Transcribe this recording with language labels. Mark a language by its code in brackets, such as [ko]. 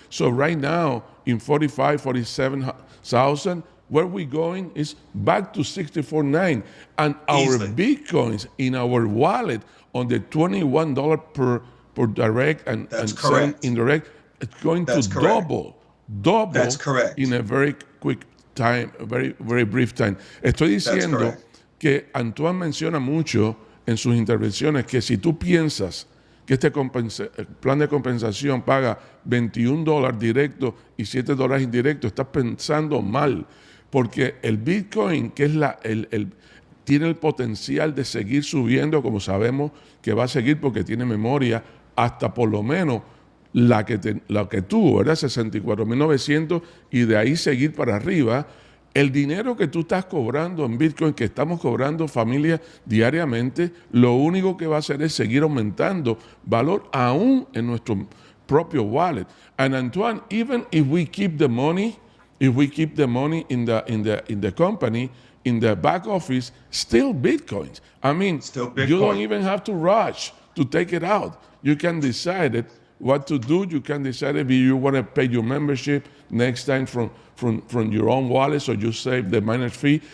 [en] So right now in 47,000, where we're going is back to 64,900. And our Bitcoins in our wallet on the $21 per direct and $7 indirect, it's going to double. That's correct. In a very quick time, a very, very brief time. [es] Estoy diciendo que Antoine menciona mucho en sus intervenciones que si tú piensas que este plan de compensación paga $21 directo y $7 indirecto, estás pensando mal, porque el Bitcoin, que es tiene el potencial de seguir subiendo, como sabemos que va a seguir porque tiene memoria, hasta por lo menos la que tuvo, ¿verdad? 64,900, y de ahí seguir para arriba. El dinero que tú estás cobrando en Bitcoin, que estamos cobrando familias diariamente, lo único que va a hacer es seguir aumentando valor aún en nuestro propio wallet. [en] And Antoine, even if we keep the money, in the company, in the back office, still Bitcoins. I mean, you don't even have to rush to take it out. You can decide what to do. You can decide if you want to pay your membership next time from your own wallet, so you save the miners fee.